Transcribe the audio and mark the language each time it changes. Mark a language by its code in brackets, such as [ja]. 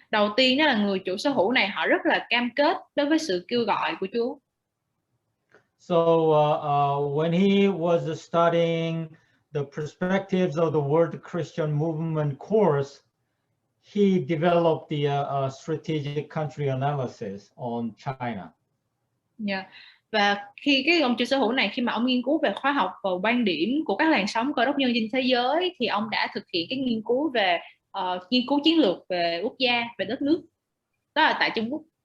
[vi] Đầu tiên đó là người chủ sở hữu này họ rất là cam kết đối với sự kêu gọi của Chúa. [en] So when he was studying the perspectives of the World Christian Movement course, he developed the strategic country analysis on China. Yeah. [vi] Và khi ông chủ sở hữu này, khi mà ông nghiên cứu về khóa học và quan điểm của các làn sóng cơ đốc nhân trên thế giới, thì ông đã thực hiện cái nghiên cứu về nghiên cứu chiến lược về quốc gia, về đất nước, đó là tại Trung Quốc.